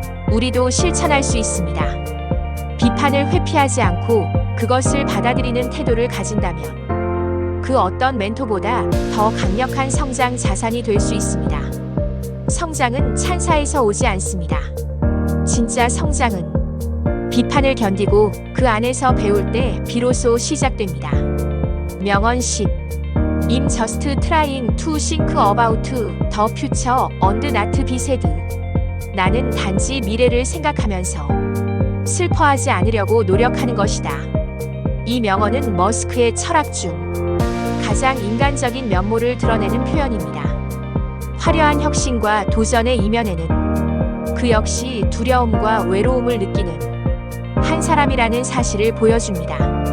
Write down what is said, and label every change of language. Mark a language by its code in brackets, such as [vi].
[ko] 우리도 실천할 수 있습니다. 비판을 회피하지 않고 그것을 받아들이는 태도를 가진다면 그 어떤 멘토보다 더 강력한 성장 자산이 될 수 있습니다. 성장은 찬사에서 오지 않습니다. 진짜 성장은 비판을 견디고 그 안에서 배울 때 비로소 시작됩니다. 명언 10. [en] I'm just trying to think about the future and not be sad. [ko] 나는 단지 미래를 생각하면서 슬퍼하지 않으려고 노력하는 것이다. 이 명언은 머스크의 철학 중 가장 인간적인 면모를 드러내는 표현입니다. 화려한 혁신과 도전의 이면에는 그 역시 두려움과 외로움을 느끼는 한 사람이라는 사실을 보여줍니다.